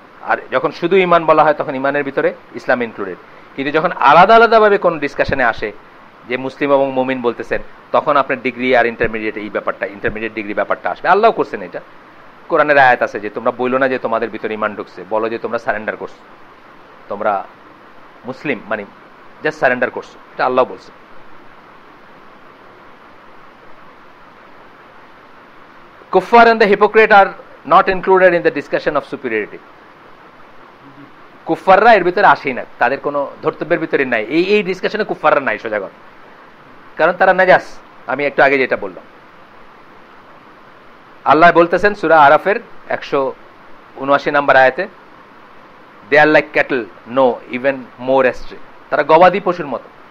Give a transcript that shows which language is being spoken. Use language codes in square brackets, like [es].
[bn] আর যখন শুধু ইমান বলা হয় তখন ইমানের ভিতরে ইসলাম ইনক্লুডেড। কিন্তু যখন আলাদা আলাদাভাবে কোন ডিসকাশনে আসে যে মুসলিম এবং মুমিন বলতেছেন, তখন আপনার ডিগ্রি আর ইন্টারমিডিয়েট এই ব্যাপারটা, ইন্টারমিডিয়েট ডিগ্রি ব্যাপারটা আসবে। আল্লাহ করছেন এটা, কোরআনের আয়াত আছে যে তোমরা বইলো না যে তোমাদের ভিতরে ইমান ঢুকছে, বলো যে তোমরা সারেন্ডার করছো, তোমরা মুসলিম মানে জাস্ট সারেন্ডার করছো, এটা আল্লাহ বলছে। [en] Kuffar and the hypocrite are not included in the discussion of superiority. [bn] কুফাররা এর ভিতরে আসেই না, তাদের কোনো ধর্তব্যের ভিতরে নাই, এই ডিসকাশনে কুফাররা নাই সোজাগত, কারণ তারা নাজাস। আমি একটু আগে যেটা বললাম, আল্লাহ বলতেছেন সূরা আরাফের 179 নম্বর আয়াতে, [en] they are like cattle no even more astray, [bn] তারা গবাদি পশুর মতো।